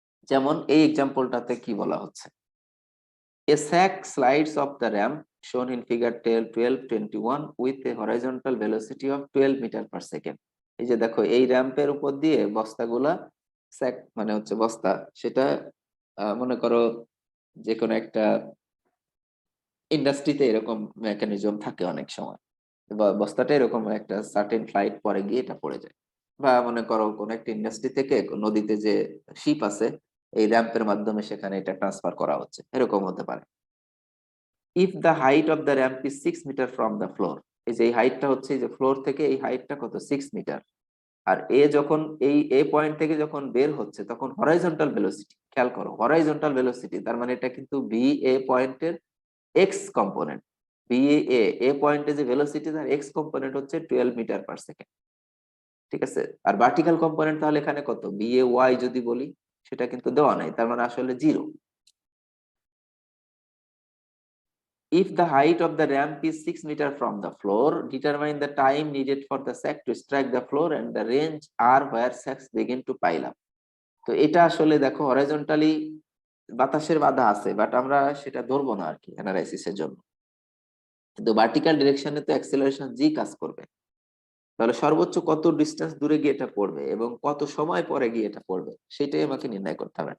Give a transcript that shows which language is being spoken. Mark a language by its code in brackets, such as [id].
[bn] যেমন এই এক্সাম্পলটাতে কি বলা হচ্ছে, [en] a sack slides off the ramp shown in figure 1221 with a horizontal velocity of 12 meter per second। [bn] এই যে দেখো এই র্যাম্পের উপর দিয়ে বস্তাগুলা, স্যাক মানে হচ্ছে বস্তা, সেটা মনে করো যে কোনো একটা ইন্ডাস্ট্রিতে এরকম মেকানিজম থাকে অনেক সময়, বস্তাটা এরকম একটা সার্টেন ফ্লাইট পরে গিয়ে এটা পড়ে যায়। বা মনে করো কোন একটা ইন্ডাস্ট্রি থেকে নদীতে যে শিপ আছে, এই র্যাম্পের মাধ্যমে সেখানে এটা ট্রান্সফার করা হচ্ছে, এরকম হতে পারে। [en] if the height of the ramp is 6 metre from the floor, [bn] এই যে এই হাইটটা হচ্ছে এই যে ফ্লোর থেকে এই হাইটটা কত, 6 মিটার। আর এ যখন এই এ পয়েন্ট থেকে যখন বের হচ্ছে তখন হরাইজন্টাল ভেলোসিটি, খেয়াল করো হরাইজন্টাল ভেলোসিটি, তার মানে এটা কিন্তু বি এ পয়েন্টের এক্স কম্পোনেন্ট। বি এ পয়েন্টে যে ভেলোসিটি তার এক্স কম্পোনেন্ট হচ্ছে 12 মিটার পার সেকেন্ড, ঠিক আছে। আর ভার্টিক্যাল কম্পোনেন্ট তাহলে এখানে কত, বি এ ওয়াই যদি বলি, সেটা কিন্তু দেওয়া নাই, তার মানে আসলে 0। [en] If the height of the ramp is 6 meters from the floor, determine the time needed for the sack to strike the floor and the range r where sacks begin to pile up. [bn] তো এটা আসলে দেখো horizontally বাতাসের বাধা আছে, but আমরা সেটা ধরবো না আর কি অ্যানালাইসিসের জন্য। কিন্তু ভার্টিক্যাল ডিরেকশনে তো অ্যাক্সিলারেশন জি কাজ করবে। তাহলে সর্বোচ্চ কত ডিস্টেন্স দূরে গিয়ে এটা পড়বে এবং কত সময় পরে গিয়ে এটা পড়বে, সেটাই আমাকে নির্ণয় করতে হবে।